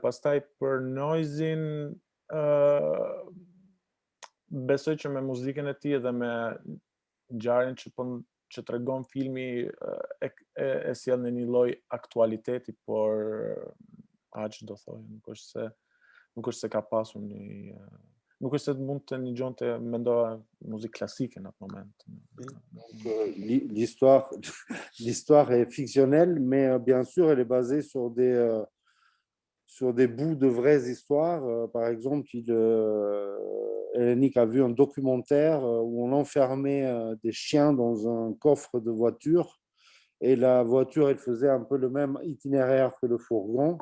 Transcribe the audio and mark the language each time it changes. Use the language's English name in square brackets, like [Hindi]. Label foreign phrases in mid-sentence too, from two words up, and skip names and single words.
[Albanian] Pastaj për Noisin besoj që me muzikën e tij dhe me ngjarjen që tregon filmi e sjell në një lloj aktualiteti, por aq do thoj, nuk është se ka pasur një nuk është se mund të ndëgjonte mendova muzikë klasike në atë moment. [French] L'histoire est fictionnelle, mais bien sûr, elle est basée sur des bouts de vraies histoires. Par exemple, Hellenic a vu un documentaire où on enfermait des chiens dans un coffre de voiture et la voiture, elle faisait un peu le même itinéraire que le fourgon.